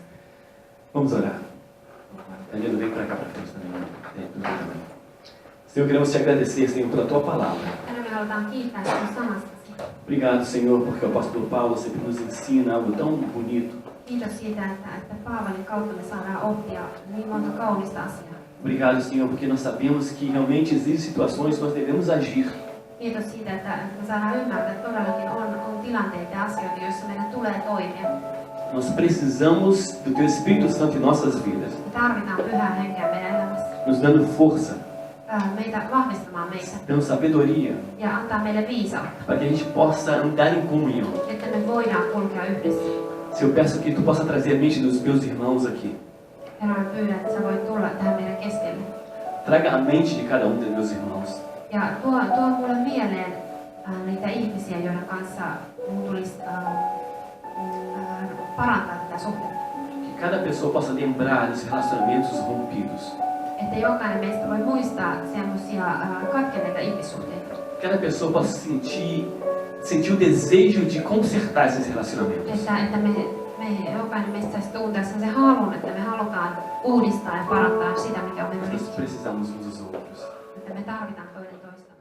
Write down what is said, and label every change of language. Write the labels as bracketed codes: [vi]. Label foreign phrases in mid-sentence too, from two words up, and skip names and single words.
[pt] Vamos orar. Danilo, vem para cá para frente também. Vem também. Senhor, queremos te agradecer, Senhor, pela tua palavra. [fi] Tänään me halutaan kiittää sinun sanastasi. [pt] Obrigado, Senhor, porque o apóstolo Paulo sempre nos ensina algo tão bonito. [fi] Kiitos siitä, että Paavalin kautta me saadaan oppia niin monta kaunista asiaa. [pt] Obrigado, Senhor, porque nós sabemos que realmente existem situações que nós devemos agir. [fi] Kiitos siitä, että me saadaan ymmärtää, että todellakin on tilanteita ja asioita, joissa meidän tulee toimia. [pt] Nós precisamos do Teu Espírito Santo em nossas vidas, [fi] Me tarvitaan pyhää henkeä meidän elämässä. [pt] nos dando força, [fi] Meitä vahvistamaan meitä [pt] dando sabedoria, [fi] ja antaa meille viisautta, [pt] para que a gente possa andar em comunhão. [fi] että me voidaan kulkea yhdessä. [pt] Senhor, eu peço que Tu possa trazer a mente dos meus irmãos aqui. [fi] Herra, mä pyydän, että sä voit tulla tähän meidän keskelle. [pt] Traga a mente de cada dos meus irmãos. [fi] Ja tuo mulle mieleen niitä ihmisiä, joiden kanssa mun tulisi parantaa tätä suhdetta. [pt] Que cada pessoa possa lembrar dos relacionamentos rompidos. [fi] Että jokainen meistä voi muistaa semmoisia katkenneita ihmissuhteita. [pt] Que cada pessoa possa sentir o desejo de consertar esses relacionamentos. [fi] Että me jokainen meistä saisi tuntea sen halun, että me halutaan uudistar ja parantaa sitä, mikä on mennyt. [pt] Nós precisamos uns dos outros. [fi] Että me tarvitaan toinen